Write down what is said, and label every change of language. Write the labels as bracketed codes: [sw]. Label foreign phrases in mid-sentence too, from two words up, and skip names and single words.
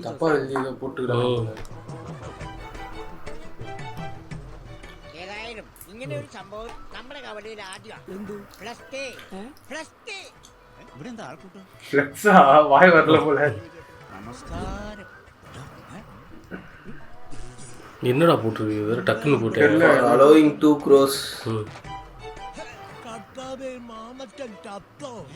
[ml] ഏതായാലും ഇങ്ങനെ ഒരു സംഭവം നമ്മുടെ കവലയിൽ ആദ്യമാണ്. എന്ത്? ഇവിടെ എന്താ ആൾക്കൂട്ടം? നമസ്കാരം. [ta] என்னடா போட்டுருக்கு? வேற டக்குன்னு போட்டு [en] allowing 2 crores. [ml] കർത്താവേ മാമച്ചൻ ചത്തോ?